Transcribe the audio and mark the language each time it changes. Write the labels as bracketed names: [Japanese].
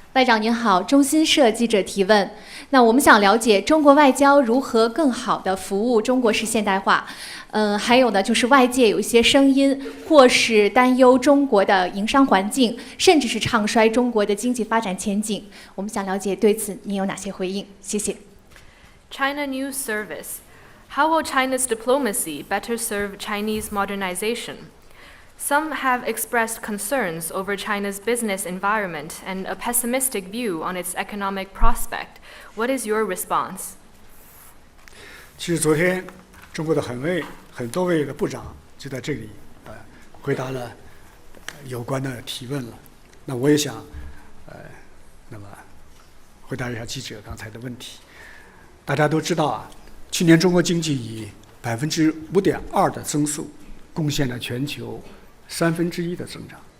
[Chinese] 外长您好，中新社记者提问。那我们想了解中国外交如何更好地服务中国式现代化。还有呢，就是外界有一些声音，或是担忧中国的营商环境，甚至是唱衰中国的经济发展前景。我们想了解对此您有哪些回应？谢谢。 [English] China News Service. How will China's diplomacy better serve Chinese modernization? Some have expressed concerns over China's business environment and a pessimistic view on its economic prospect. What is your response? [Chinese] 其实昨天中国的很多位的部长就在这里回答了有关的提问了。那我也想那么回答一下记者刚才的问题。大家都知道去年中国经济以5.2%的增速贡献了全球1/3的增长。